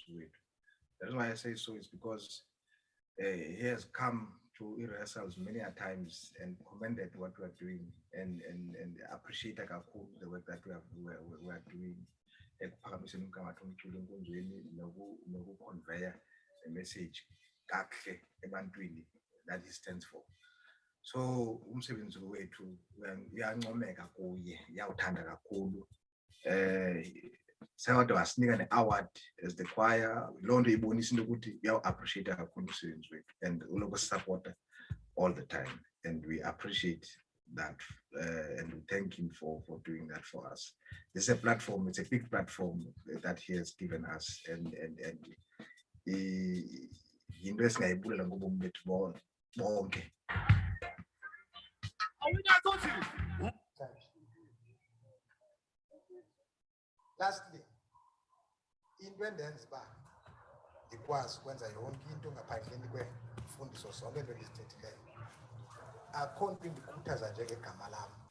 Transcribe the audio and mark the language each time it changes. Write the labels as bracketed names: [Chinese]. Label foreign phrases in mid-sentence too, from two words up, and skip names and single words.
[English] That's why I say so, is because he has come to rehearsals many a times and commended what we are doing and appreciate the work that we are doing. Convey a message that he stands for. [Xhosa] So umsebenzi wethu uyancomeka kuye, uyawuthanda kakhulu. Sewade wasinika ne-award [English] as the choir. [Xhosa] Loo nto ibonisa into ukuthi uyawu-appreciate kakhulu umsebenzi wethu [English] and uloko supporter all the time, and we appreciate that and we thank him for doing that for us. This is a platform, it's a big platform that he has given us, and [Xhosa] yinto esingayibulela ngobomi bethu bonke. Lastly, into endenza uba ndikwazi ukwenza yonke into ngaphandleni kweemfundiso zonke into endizithethileyo, akho nto indikhuthaza njengegama lam.